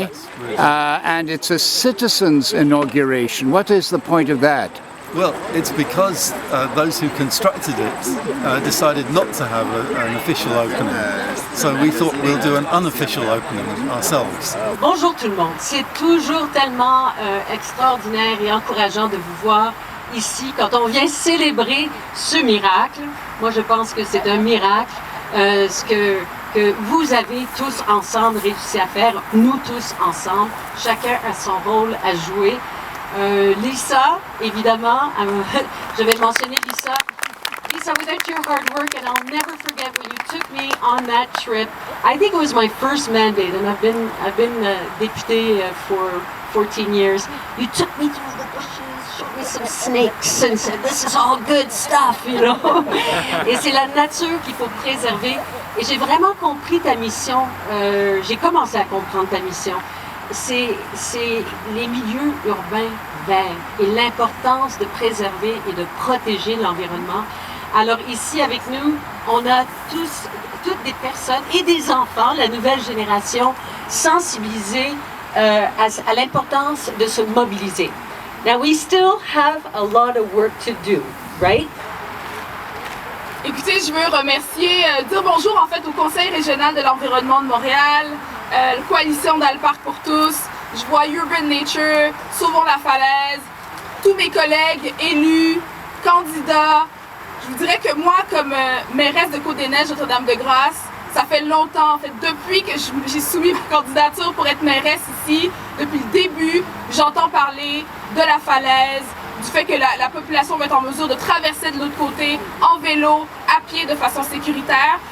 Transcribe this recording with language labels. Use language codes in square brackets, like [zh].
[en] Yes, really. And it's a citizens' inauguration. What is the point of that? Well, it's because those who constructed it decided not to have an official opening. So we thought we'll do an unofficial opening ourselves. [fr] Bonjour tout le monde. C'est toujours tellement extraordinaire et encourageant de vous voir ici quand on vient célébrer ce miracle. Moi, je pense que c'est un miracle, ce que vous avez tous ensemble réussi à faire, nous tous ensemble. Chacun a son rôle à jouer. Lisa, évidemment, je vais mentionner Lisa. [en] Lisa, without your hard work, and I'll never forget when you took me on that trip. I think it was my first mandate, and I've been députée for 14 years. You took me through the bushes, showed me some snakes, and said, "This is all good stuff," [fr] Et c'est la nature qu'il faut préserver. Et j'ai vraiment compris ta mission. J'ai commencé à comprendre ta mission. C'est les milieux urbains verts et l'importance de préserver et de protéger l'environnement. Alors ici avec nous, on a toutes des personnes et des enfants, la nouvelle génération, sensibilisés à l'importance de se mobiliser. [en] Now we still have a lot of work to do, right? [fr] Écoutez, je veux remercier, dire bonjour en fait au Conseil régional de l'environnement de Montréal, la coalition Dalle Park pour tous, je vois Urban Nature, Sauvons la Falaise, tous mes collègues élus, candidats. Je vous dirais que moi, comme mairesse de Côte-des-Neiges, Notre-Dame-de-Grâce, ça fait longtemps, en fait, depuis que j'ai soumis ma candidature pour être mairesse ici, depuis le début, j'entends parler de la falaise, du fait que la population va être en mesure de traverser de l'autre côté en vélo, à pied, de façon sécuritaire.